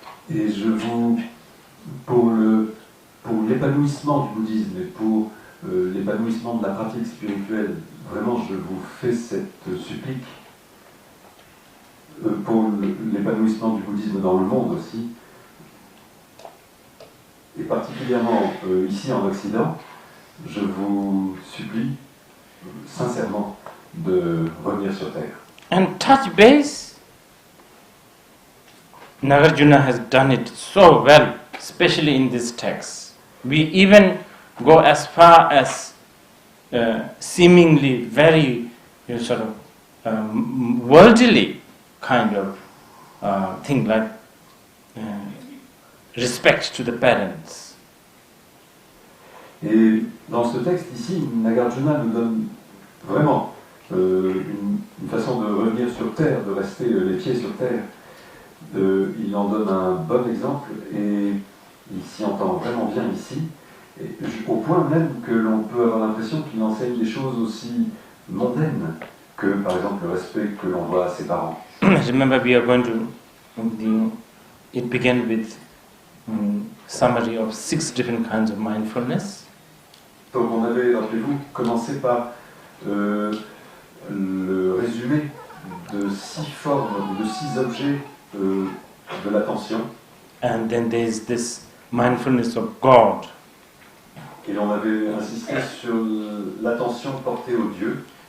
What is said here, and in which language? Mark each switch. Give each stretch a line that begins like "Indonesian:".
French: Et pour l'épanouissement du bouddhisme et pour l'épanouissement de la pratique spirituelle, vraiment je vous fais cette supplique. Pour l'épanouissement du bouddhisme dans le monde aussi, et particulièrement ici en Occident, je vous supplie sincèrement de revenir sur Terre.
English: And touch base, Nagarjuna has done it so well, especially in this text. We even go as far as seemingly very sort of worldly kind of thing like respect to the parents.
French: Et dans ce texte ici, Nagarjuna nous donne vraiment une façon de revenir sur terre, de rester les pieds sur terre. Il en donne un bon exemple et il s'y entend vraiment bien ici, et au point même que l'on peut avoir l'impression qu'il enseigne des choses aussi mondaines que par exemple le respect que l'on doit à ses parents.
English: Remember, we are going to, it began with summary of 6 different kinds of mindfulness.
French: Donc on avait, rappelez-vous, commencé par le résumé de 6 formes, de 6 objets de l'attention.
English: And then there is this mindfulness of God.
French: Et on avait insisté sur l'attention portée au Dieu.